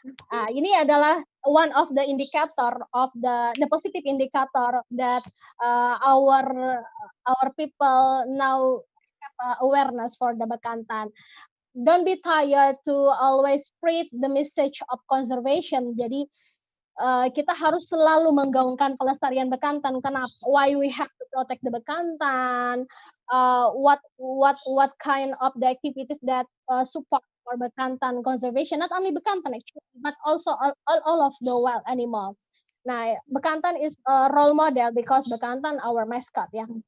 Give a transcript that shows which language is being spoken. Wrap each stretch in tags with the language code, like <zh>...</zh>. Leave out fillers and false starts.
<id>Ini adalah</id> <en>one of the indicator of the positive indicator that our people now have awareness for the bekantan. Don't be tired to always spread the message of conservation.</en> <id>Jadi kita harus selalu menggaungkan pelestarian bekantan. Kenapa?</id> <en>Why we have to protect the bekantan? What kind of the activities that support for bekantan conservation? Not only bekantan actually, but also all of the wild animal. Nah, bekantan is a role model because bekantan our mascot ya.</en>